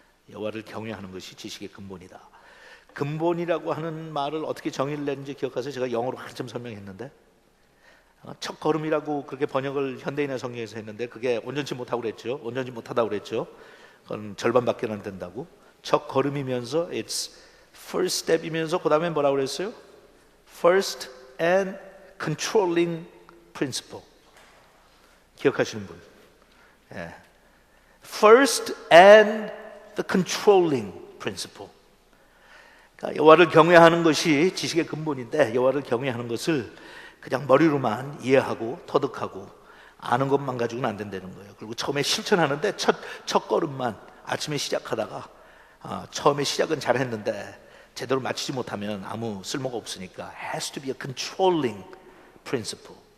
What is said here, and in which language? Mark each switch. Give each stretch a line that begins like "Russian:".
Korean: 여호와를 경외하는 것이 지식의 근본이다. 근본이라고 하는 말을 어떻게 정의를 내는지 기억하세요? 제가 영어로 한참 설명했는데, 첫 걸음이라고 그렇게 번역을 현대인의 성경에서 했는데 그게 온전치 못하고 그랬죠. 온전치 못하다고 그랬죠. 그건 절반밖에 안 된다고. 첫 걸음이면서
English: it's first step
Korean: 이면서 그 다음에 뭐라고 그랬어요?
English: First and controlling principle.
Korean: 기억하시는 분? 예.
English: First and the controlling principle.
Korean: 그러니까 여호와를 경외하는 것이 지식의 근본인데, 여호와를 경외하는 것을 그냥 머리로만 이해하고 터득하고 아는 것만 가지고는 안 된다는 거예요. 그리고 처음에 실천하는데 첫 걸음만 아침에 시작하다가 처음에 시작은 잘했는데 제대로 마치지 못하면 아무 쓸모가 없으니까
English: has to be a controlling principle.